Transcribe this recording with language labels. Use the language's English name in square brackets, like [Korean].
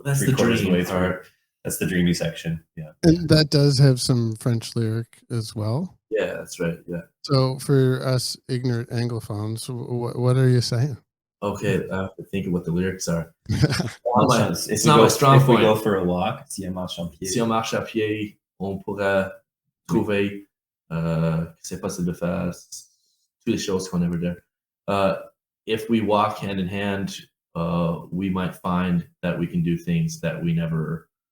[English] that's the dreamy part. That's the dreamy section. Yeah. And that does have some French lyric as well. Yeah, that's right. Yeah. So for us ignorant Anglophones, what are you saying? Okay, I have to think of what the lyrics are. It's not my strong point. If we go for a walk, [French] si on marche à pied, on pourra trouver c'est possible de faire toutes les choses qu'on [English] never did. If we walk hand in hand, we might find that we can do things that we never.